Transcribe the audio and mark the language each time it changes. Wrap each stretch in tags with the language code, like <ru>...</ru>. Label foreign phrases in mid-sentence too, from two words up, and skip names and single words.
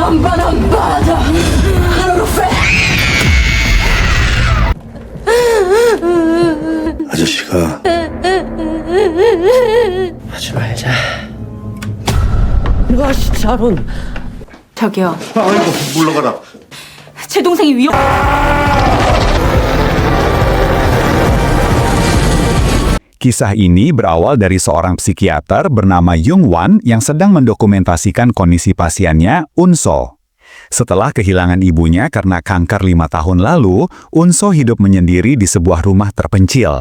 <ko>아저씨가 하지 말자. 샤론. 저기요, 아이고 물러가라. 제 동생이 위험.</ko> <id>Kisah ini berawal dari seorang psikiater bernama Yung Wan yang sedang mendokumentasikan kondisi pasiennya, Unso. Setelah kehilangan ibunya karena kanker 5 tahun lalu, Unso hidup menyendiri di sebuah rumah terpencil.</id>